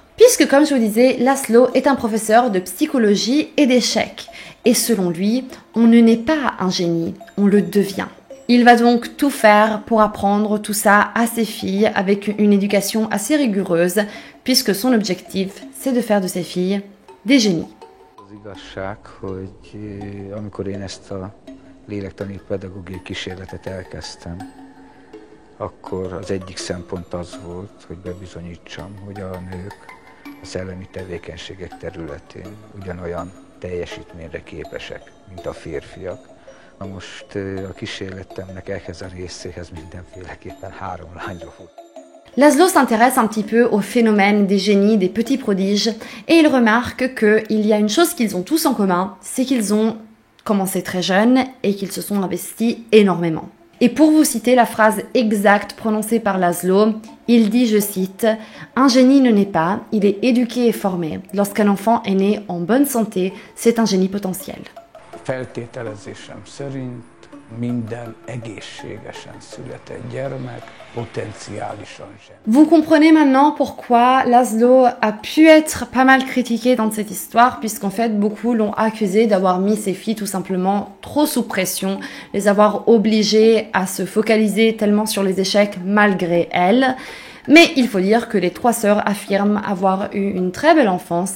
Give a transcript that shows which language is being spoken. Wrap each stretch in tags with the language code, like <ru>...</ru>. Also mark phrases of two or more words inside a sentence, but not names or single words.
<fr>Puisque, comme je vous disais, László est un professeur de psychologie et d'échecs. Et selon lui, on ne naît pas un génie, on le devient. Il va donc tout faire pour apprendre tout ça à ses filles avec une éducation assez rigoureuse, puisque son objectif, c'est de faire de ses filles des génies.</fr> <hu>Az igazság, hogy amikor én ezt a lélektani pedagógiai kísérletet elkezdtem, akkor az egyik szempont az volt, hogy bebizonyítsam, hogy a nők a szellemi tevékenységek területén ugyanolyan teljesítményre képesek, mint a férfiak. Na most a kísérletemnek ehhez a részéhez mindenféleképpen 3 lányra fut.</hu> <fr>László s'intéresse un petit peu au phénomène des génies, des petits prodiges, et il remarque qu'il y a une chose qu'ils ont tous en commun, c'est qu'ils ont commencé très jeunes et qu'ils se sont investis énormément. Et pour vous citer la phrase exacte prononcée par László, il dit, je cite, « Un génie ne naît pas, il est éduqué et formé. Lorsqu'un enfant est né en bonne santé, c'est un génie potentiel. »</fr> <hu>Feltételezésem szerint minden egészségesen született gyermek potenciálisan zseniális.</hu> <fr>Vous comprenez maintenant pourquoi Laszlo a pu être pas mal critiqué dans cette histoire, puisqu'en fait beaucoup l'ont accusé d'avoir mis ses filles tout simplement trop sous pression, les avoir obligées à se focaliser tellement sur les échecs malgré elles. Mais il faut dire que les trois sœurs affirment avoir eu une très belle enfance.</fr>